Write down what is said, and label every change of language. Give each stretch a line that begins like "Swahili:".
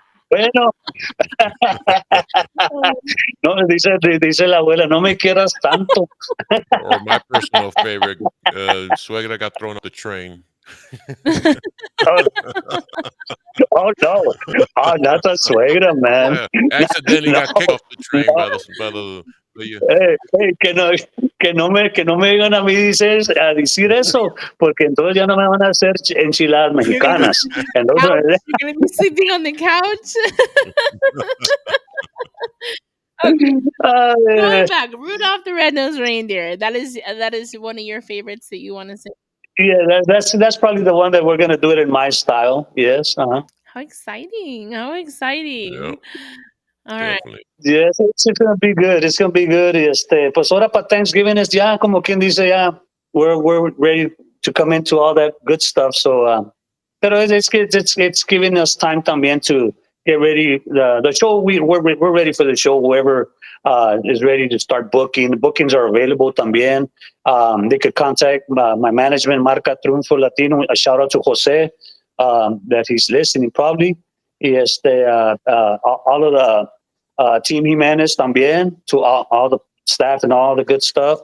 Spanish: Bueno, no, dice la abuela, no me quieras tanto.
English: Or my personal favorite, Suegra got thrown off the train. Oh, oh no, oh, not the suegra, man. Yeah, accidentally No, got kicked off the train no. by the
Spanish: Hey, que no me digan a mí dices, a decir eso, porque entonces ya no me van a hacer enchiladas
English: You're gonna be
Spanish: mexicanas.
English: sleeping on the
Spanish: Entonces,
English: couch. You're gonna be sleeping on the couch. Okay, going uh, back, Rudolph the Red-Nosed Reindeer. That is one of your favorites that you want to say. yeah, that's probably the one that we're gonna do it in my style. Yes, How exciting! How yeah, exciting! All right. definitely. yes, it's gonna be good. It's gonna be good.
Spanish: Pues ahora para Thanksgiving es ya como quien dice ya
English: we're ready to come into all that good stuff. So,
Spanish: pero
English: it's giving us time
Spanish: también
English: to get ready. The show we're ready for the show. Whoever is ready to start booking, the bookings are available
Spanish: también.
English: They could contact my management, Marca Triunfo Latino. A shout out to Jose that he's listening probably. All of the Team Jimenez
Spanish: también,
English: to all the staff and all the good stuff.